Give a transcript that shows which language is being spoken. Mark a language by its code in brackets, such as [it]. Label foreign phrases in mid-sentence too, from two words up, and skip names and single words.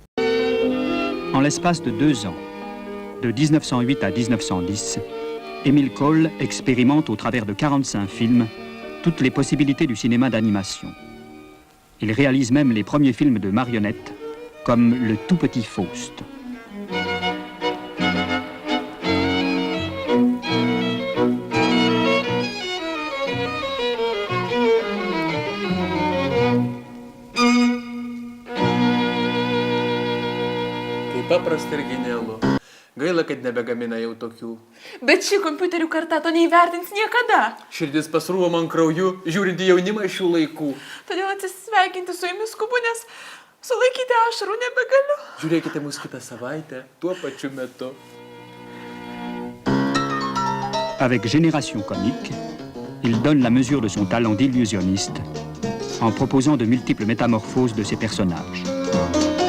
[fr] En l'espace de 2 ans, de 1908 à 1910, Émile Cole expérimente au travers de 45 films toutes les possibilités du cinéma d'animation. Il réalise même les premiers films de marionnettes, comme Le tout petit Faust. [lt] Kaip paprasta ir genialu. Gaila, kad nebegamina jau tokių. Bet ši kompiuterių karta to neįvertins niekada. Širdis pasrūvo man krauju, žiūrint į jaunimą šių laikų. Todėl atsisveikinti su jumis skubu, nes Sulaikyti ašarų nebegaliu. Žiūrėkite mus kitą savaitę, tuo pačiu metu. [fr] Avec Génération Comique, il donne la mesure de son talent d'illusionniste en proposant de multiples métamorphoses de ses personnages.